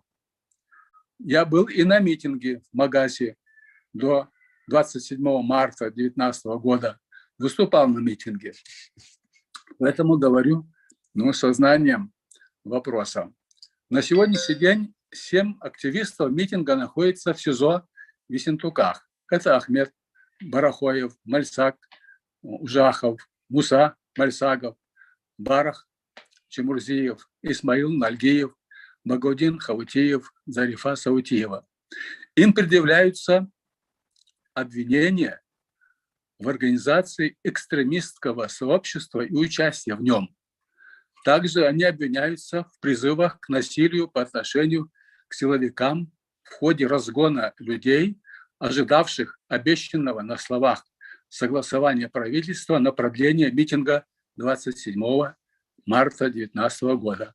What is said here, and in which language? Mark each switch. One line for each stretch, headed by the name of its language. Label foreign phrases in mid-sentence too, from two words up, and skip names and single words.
Russian: Я был и на митинге в Магасе до 27 марта 2019 года. Выступал на митинге. Поэтому говорю со знанием вопроса. На сегодняшний день 7 активистов митинга находятся в СИЗО в Ессентуках. Это Ахмед Барахоев, Мальсак, Ужахов, Муса Мальсагов, Барах Чемурзиев, Исмаил Нальгиев, Багаудин Хаутиев, Зарифа Саутиева. Им предъявляются обвинения в организации экстремистского сообщества и участия в нем. Также они обвиняются в призывах к насилию по отношению к силовикам в ходе разгона людей, ожидавших обещанного на словах согласования правительства на продление митинга 27 марта 2019 года.